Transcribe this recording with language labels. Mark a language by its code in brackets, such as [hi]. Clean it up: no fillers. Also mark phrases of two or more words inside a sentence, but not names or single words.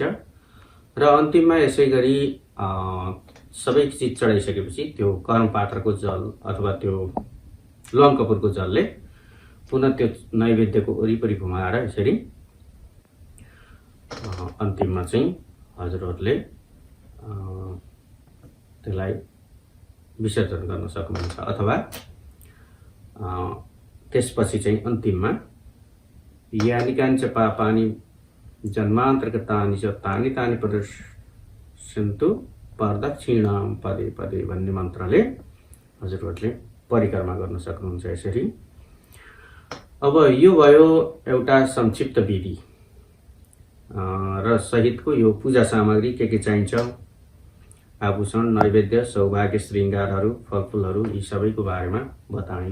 [ne] र अन्तिममा यसै गरी सबै चिज चढाइसकेपछि त्यो कर्मपात्रको जल अथवा त्यो लङ्कपुरको जलले पुनः त्यो नैवेद्यको वरिपरि घुमाएर यसरी अन्तिममा चाहिँ हजुरहरूले त्यसलाई विसर्जन गर्न सक्नुहुन्छ। अथवा त्यसपछि चाहिँ अन्तिममा [sa] यानि काञ्च पापानि जन्मान्तर्गतानि च तानि तानि प्रदर्शन्तु प्रदक्षिणां पदे पदे [ne] भन्ने मन्त्रले हजुरहरूले परिक्रमा गर्न सक्नुहुन्छ यसरी। अब यो भयो एउटा संक्षिप्त विधि र सहितको यो पूजा सामग्री के चाहिन्छ, आभूषण, नैवेद्य, सौभाग्य, श्रृङ्गारहरू, फलफुलहरू यी सबैको बारेमा बताएँ।